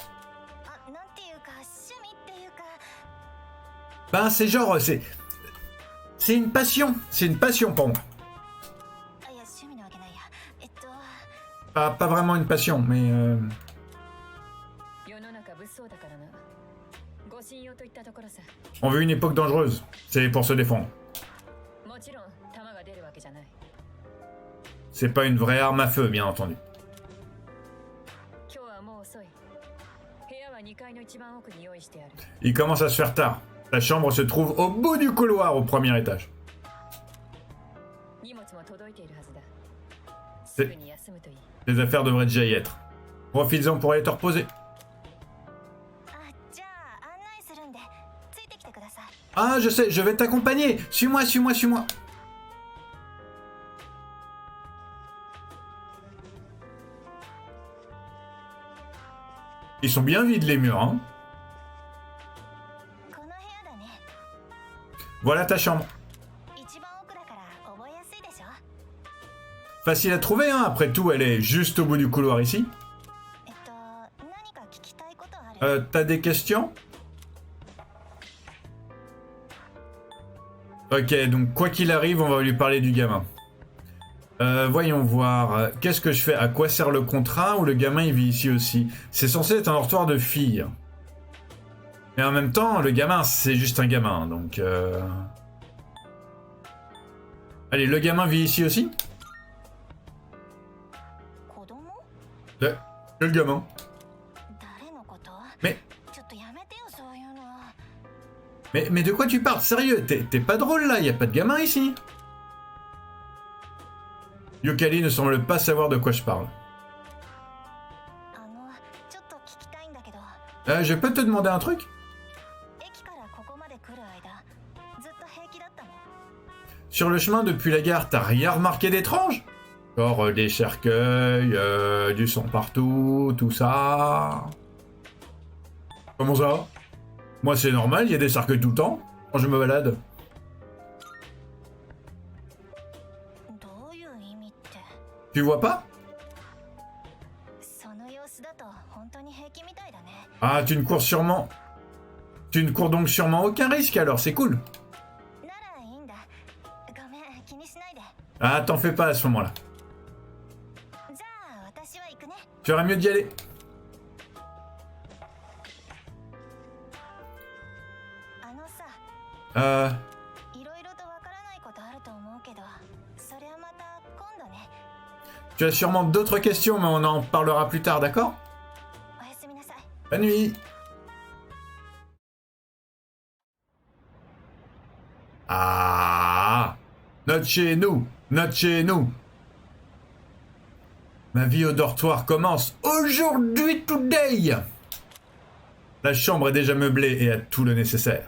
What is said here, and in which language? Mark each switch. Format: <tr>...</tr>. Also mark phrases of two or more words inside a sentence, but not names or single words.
<fr>Ben c'est genre, c'est une passion, pour moi. Pas vraiment une passion, mais</fr> <ja>そうだからな。ご信用といったところさ。</ja> <fr>On veut une époque dangereuse. C'est pour se défendre.</fr> <ja>もちろん弾が出るわけじゃない。</ja> <fr>C'est pas une vraie arme à feu, bien entendu.</fr> <ja>今日はもう遅い。部屋は2階の一番奥に用意してある。</ja> <fr>Il commence à se faire tard. La chambre se trouve au bout du couloir, au premier étage.</fr> <ja>荷物も届いているはずだ。</ja> <fr>C'est-</fr> <ja>すぐに休むといい。</ja> <fr>Les affaires devraient déjà y être. Profites-en pour aller te reposer.</fr> <ja>あ、じゃあ案内するんでついてきてください。</ja> <fr>Ah, je sais, je vais t'accompagner. Suis-moi, suis-moi, suis-moi. Ils sont bien vides les murs, hein.</fr> <ja>この部屋だね。</ja> <fr>Voilà ta chambre.</fr> <ja>一番奥だから覚えやすいでしょ。</ja> <fr>Facile à trouver, hein. Après tout, elle est juste au bout du couloir ici.</fr> <ja>何か聞きたいことある？</ja> <fr>T'as des questions? Ok, donc quoi qu'il arrive, on va lui parler du gamin. Voyons voir. Qu'est-ce que je fais? À quoi sert le contrat? Ou le gamin il vit ici aussi? C'est censé être un dortoir de filles. Mais en même temps, le gamin c'est juste un gamin, donc... Allez, le gamin vit ici aussi?</fr> <ja>子供？</ja> <fr>Le gamin.</fr> <ja>誰のこと？</ja> <fr>Mais...</fr> <ja>ちょっとやめてよそういうの。</ja> <fr>Mais de quoi tu parles? Sérieux? T'es pas drôle là? Y a pas de gamin ici? Yukari ne semble pas savoir de quoi je parle.</fr> <ja>ちょっと聞きたいんだけど。</ja> <fr>Je peux te demander un truc?</fr> <ja>駅からここまで来る間、ずっと平気だったの？</ja> <fr>Sur le chemin depuis la gare, t'as rien remarqué d'étrange? Genre des cercueils, du sang partout, tout ça... Comment ça? Moi c'est normal, il y a des cercueils tout le temps, quand je me balade.</fr> <ja>どういう意味って？</ja> <fr>Tu vois pas?</fr> <ja>その様子だと本当に平気みたいだね。</ja> <fr>Ah, tu ne cours sûrement... Tu ne cours donc sûrement aucun risque alors, c'est cool.</fr> <ja>ならいいんだ。ごめん、気にしないで。</ja> <fr>Ah, t'en fais pas à ce moment-là.</fr> <ja>じゃあ私は行くね。</ja> <fr>Tu aurais mieux d'y aller.</fr> <ja>さ、いろいろとわからないことあると思うけど、それはまた今度ね。</ja> <fr>Tu as sûrement d'autres questions, mais on en parlera plus tard, d'accord?</fr> <ja>おやすみなさい。</ja> <fr>Bonne nuit. Ah, notre chez nous, notre chez nous. Ma vie au dortoir commence aujourd'hui, today. La chambre est déjà meublée et a tout le nécessaire.</fr>